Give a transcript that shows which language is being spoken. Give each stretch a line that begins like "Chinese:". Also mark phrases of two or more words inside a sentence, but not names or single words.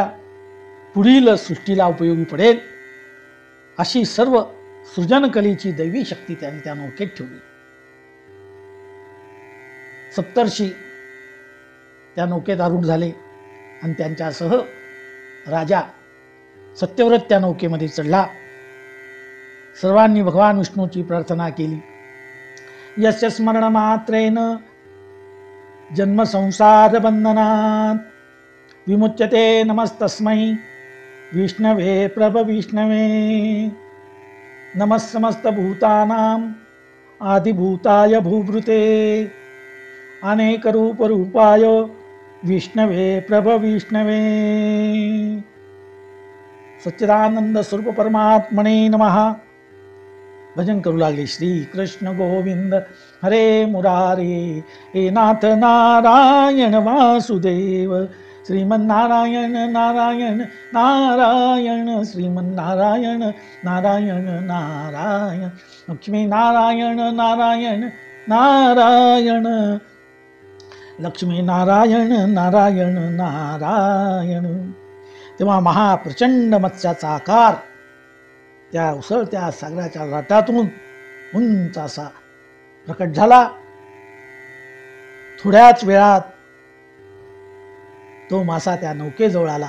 Marathi: पुढील सृष्टीला उपयोगी पडेल अशी सर्व सृजनकलेची दैवी शक्ती त्यांनी त्या नौकेत ठेवली. सप्तर्षी त्या नौकेत आरूढ झाले आणि त्यांच्यासह राजा सत्यव्रत त्या नौकेमध्ये चढला. सर्वांनी भगवान विष्णूची प्रार्थना केली.
Sanskrit: यस्य स्मरण मात्रेन जन्म संसार बंधनात विमुच्यते नमस्तस्मै विष्णवे प्रभ विष्णवे. नमः समस्त भूतानां आदिभूताय भूभृते अनेक रूप रूपाय विष्णवे प्रभ विष्णवे. सच्चिदानंद स्वरूप परमात्मने नमः.
Marathi: भजन करू लागले.
Sanskrit: श्री कृष्ण गोविंद हरे मुरारे, हे नाथ नारायण वासुदेव. श्रीमन्नारायण नारायण नारायण, श्रीमन्नारायण नारायण नारायण, लक्ष्मी नारायण नारायण नारायण, लक्ष्मी नारायण नारायण नारायण.
Marathi: तेव्हा महाप्रचंड मत्स्याचा आकार त्या उसळत्या सागराच्या लाटातून उंच असा प्रकट झाला. थोड्याच वेळात तो मासा त्या नौकेजवळ आला.